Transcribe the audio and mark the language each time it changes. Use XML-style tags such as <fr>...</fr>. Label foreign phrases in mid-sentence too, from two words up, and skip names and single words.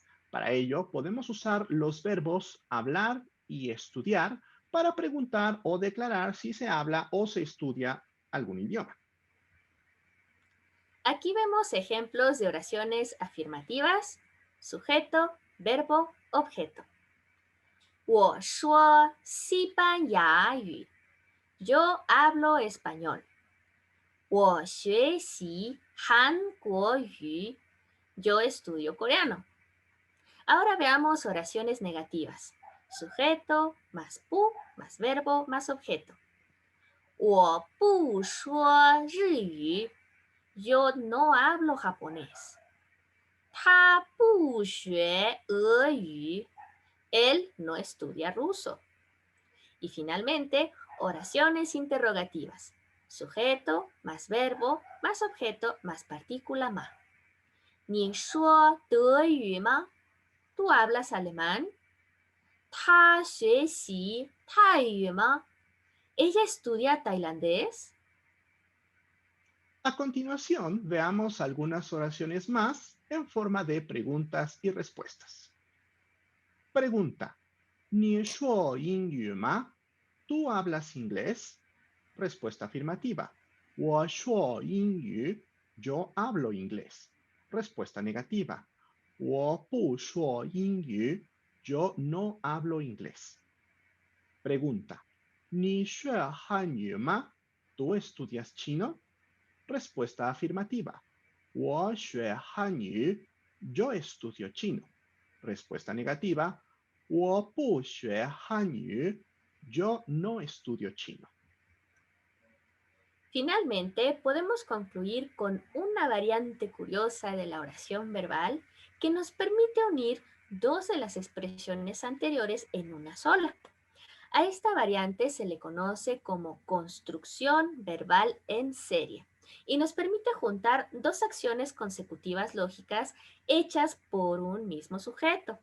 <es>Para ello, podemos usar los verbos hablar y estudiar para preguntar o declarar si se habla o se estudia algún idioma. Aquí vemos ejemplos de oraciones afirmativas, sujeto, verbo, objeto.</es> <zh>我说西班牙语.</zh> <es>Yo hablo español.</es> <zh>我学习韩国语.</zh> <es>Yo estudio coreano. Ahora veamos oraciones negativas. Sujeto más pu más verbo más objeto.</es> <zh>我不说日语.</zh> <es>Yo no hablo japonés.</es> <zh>他不学俄语.</zh> <es>Él no estudia ruso. Y finalmente, oraciones interrogativas. Sujeto más verbo más objeto más partícula ma.</es> <zh>你说德语吗?</zh> <es>¿Tú hablas alemán?</es> <zh>他学习泰语吗?</zh> <es>¿Ella estudia tailandés? A continuación, veamos algunas oraciones más en forma de preguntas y respuestas. Pregunta.</es> <zh>你说英语吗?</zh> <es>¿Tú hablas inglés? Respuesta afirmativa.</es> <zh>我说英语.</zh> <es>Yo hablo inglés. Respuesta negativa.</es> <zh>我不说英语.</zh> <es>Yo no hablo inglés. Pregunta.</es> <zh>你学汉语吗?</zh> <es>¿Tú estudias chino? Respuesta afirmativa.</es> <zh>我学汉语.</zh> <es>Yo estudio chino. Respuesta negativa.</es> <zh>我不学汉语.</zh> <es>Yo no estudio chino. Finalmente, podemos concluir con una variante curiosa de la oración verbal que nos permite unir dos de las expresiones anteriores en una sola. A esta variante se le conoce como construcción verbal en serie y nos permite juntar dos acciones consecutivas lógicas hechas por un mismo sujeto.</es>